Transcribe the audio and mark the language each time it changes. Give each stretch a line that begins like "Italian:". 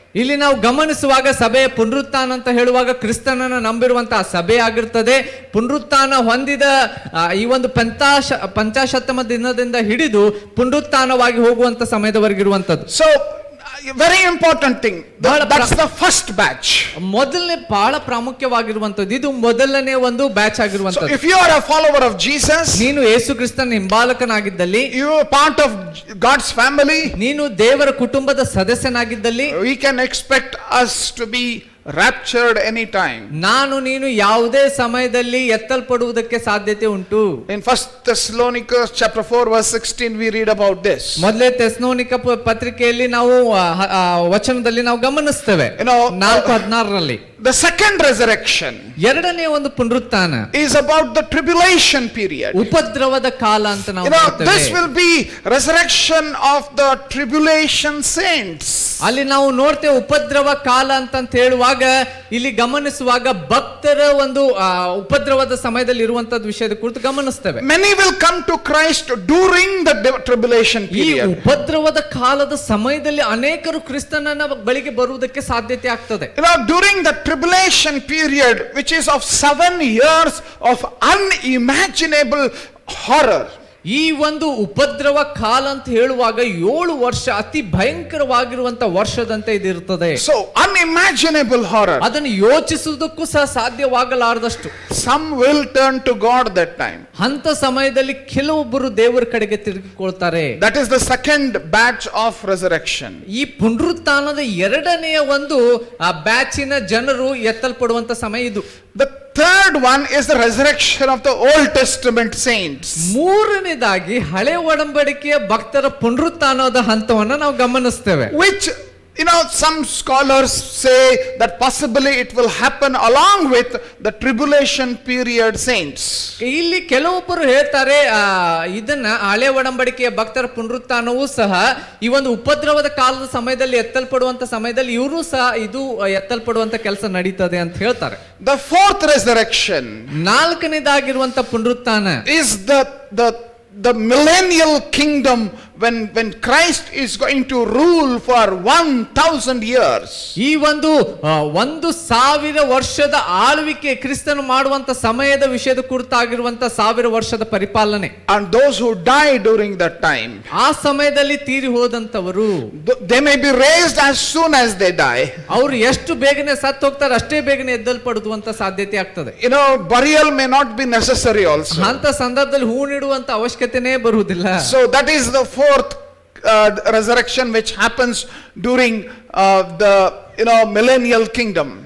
Kannada: ಇಲ್ಲಿ ನಾವು ಗಮನಿಸುವಾಗ ಸಭೆಯ ಪುನರುತ್ಥಾನ ಅಂತ ಹೇಳುವಾಗ ಕ್ರಿಸ್ತನನ್ನು ನಂಬಿರುವಂತಹ ಸಭೆ ಆಗಿರ್ತದೆ. ಪುನರುತ್ಥಾನ ಹೊಂದಿದ ಈ ಒಂದು ಪಂಚಾಶತ್ತಮ ದಿನದಿಂದ ಹಿಡಿದು ಪುನರುತ್ಥಾನವಾಗಿ ಹೋಗುವಂತ ಸಮಯದವರೆಗಿರುವಂತದ್ದು.
English: So very important thing, that's the first batch.
Kannada: ಮೊದಲನೇ ಬಹಳ ಪ್ರಾಮುಖ್ಯವಾಗಿರುವಂತದ್ದು, ಇದು ಮೊದಲನೇ ಒಂದು ಬ್ಯಾಚ್
English: So
Kannada: ಆಗಿರುವಂತದ್ದು.
English: if you are a follower of Jesus,
Kannada: ನೀನು ಯೇಸು ಕ್ರಿಸ್ತನ ಹಿಂಬಾಲಕನಾಗಿದ್ದಲ್ಲಿ,
English: you are part of God's family,
Kannada: ನೀನು ದೇವರ ಕುಟುಂಬದ ಸದಸ್ಯನಾಗಿದ್ದಲ್ಲಿ,
English: we can expect us to be raptured anytime.
Kannada: ನೀನು ಯಾವುದೇ ಸಮಯದಲ್ಲಿ ಎತ್ತಲ್ಪಡುವುದಕ್ಕೆ ಸಾಧ್ಯತೆ ಉಂಟು.
English: In 1 Thessalonians chapter 4 verse 16 we read about this.
Kannada: ಮೊದಲೇ ಥೆಸಲೋನಿಕ ಪತ್ರಿಕೆಯಲ್ಲಿ ನಾವು ವಚನದಲ್ಲಿ ನಾವು ಗಮನಿಸ್ತೇವೆ. 4:16ರಲ್ಲಿ
English: The second resurrection
Kannada: ಎರಡನೇ ಒಂದು ಪುನರುತ್ಥಾನ
English: is about the tribulation period.
Kannada: ಉಪದ್ರವದ ಕಾಲ ಅಂತ ನಾವು ನೋಡ್ತೇವೆ.
English: This will be resurrection of the tribulation saints.
Kannada: ಅಲ್ಲಿ ನಾವು ನೋಡ್ತೇವೆ ಉಪದ್ರವ ಕಾಲ ಅಂತ ಹೇಳುವಾಗ, ಇಲ್ಲಿ ಗಮನಿಸುವಾಗ ಭಕ್ತರ ಒಂದು ಉಪದ್ರವದ ಸಮಯದಲ್ಲಿ ಇರುವಂತದ್ದು ವಿಷಯದ ಕುರಿತು ಗಮನಿಸ್ತೇವೆ.
English: Many will come to Christ during the tribulation
Kannada: ಈ
English: period.
Kannada: ಉಪದ್ರವದ ಕಾಲದ ಸಮಯದಲ್ಲಿ ಅನೇಕರು ಕ್ರಿಸ್ತನನ್ನ ಬಳಿಗೆ ಬರುವುದಕ್ಕೆ ಸಾಧ್ಯತೆ ಆಗ್ತದೆ.
English: During the tribulation period, which is of 7 years of unimaginable horror.
Kannada: ಈ ಒಂದು ಉಪದ್ರವ ಕಾಲ ಅಂತ ಹೇಳುವಾಗ 7 ವರ್ಷ ಅತಿ ಭಯಂಕರವಾಗಿರುವಂತ ವರ್ಷದಂತೆ ಇದಿರುತ್ತದೆ.
English: So unimaginable horror.
Kannada: ಅದನ್ನು ಯೋಚಿಸುವುದಕ್ಕೂ ಸಹ ಸಾಧ್ಯವಾಗಲಾರದಷ್ಟು.
English: Some will turn to God that time.
Kannada: ಅಂತ ಸಮಯದಲ್ಲಿ ಕೆಲವೊಬ್ಬರು ದೇವರ ಕಡೆಗೆ ತಿರುಗಿಕೊಳ್ತಾರೆ.
English: That is the second batch of resurrection.
Kannada: ಈ ಪುನರುತ್ಥಾನದ ಎರಡನೆಯ ಒಂದು ಬ್ಯಾಚಿನ ಜನರು ಎತ್ತಲ್ಪಡುವಂತ ಸಮಯ ಇದು.
English: The third one is the resurrection of the Old Testament saints.
Kannada: ಮೂರನೇದಾಗಿ ಹಳೆ ಒಡಂಬಡಿಕೆಯ ಭಕ್ತರ ಪುನರುತ್ಥಾನದ ಹಂತವನ್ನು ನಾವು ಗಮನಿಸ್ತೇವೆ.
English: Which some scholars say that possibly it will happen along with the tribulation period saints.
Kannada: ಇಲ್ಲಿ ಕೆಲವೊಬ್ಬರು ಹೇಳ್ತಾರೆ ಇದನ್ನ ಹಳೆ ಒಡಂಬಡಿಕೆಯ ಭಕ್ತರ ಪುನರುತ್ಥಾನವೂ ಸಹ ಈ ಒಂದು ಉಪದ್ರವದ ಕಾಲದ ಸಮಯದಲ್ಲಿ ಎತ್ತಲ್ಪಡುವಂತ ಸಮಯದಲ್ಲಿ ಇವರು ಸಹ ಇದು ಎತ್ತಲ್ಪಡುವಂತ ಕೆಲಸ ನಡೀತದೆ ಅಂತ ಹೇಳ್ತಾರೆ.
English: The fourth resurrection,
Kannada: ನಾಲ್ಕನೇದಾಗಿರುವಂತ ಪುನರುತ್ಥಾನ,
English: is the millennial kingdom when Christ is going to rule for 1000 years.
Kannada: ಈ ಒಂದು 1000 ವರ್ಷದ ಆಳ್ವಿಕೆ ಕ್ರಿಸ್ತನು ಮಾಡುವಂತ ಸಮಯದ ವಿಷಯದ ಕುರಿತಾಗಿರುವಂತ 1000 ವರ್ಷದ ಪರಿಪಾಲನೆ.
English: And those who die during that time,
Kannada: ಆ ಸಮಯದಲ್ಲಿ ತೀರಿ ಹೋದಂತವರು,
English: they may be raised as soon as they die.
Kannada: ಅವರು ಎಷ್ಟು ಬೇಗನೆ ಸತ್ತು ಹೋಗ್ತಾರೆ ಅಷ್ಟೇ ಬೇಗನೆ ಎದ್ದಲ್ಪಡುವಂತ ಸಾಧ್ಯತೆ ಆಗ್ತದೆ.
English: Burial may not be necessary also.
Kannada: ಅಂತ ಸಂದರ್ಭದಲ್ಲಿ ಹೂ ನೀಡುವಂತ ಅವಶ್ಯಕತೆನೇ ಬರುವುದಿಲ್ಲ.
English: So that is the fourth resurrection which happens during the millennial kingdom.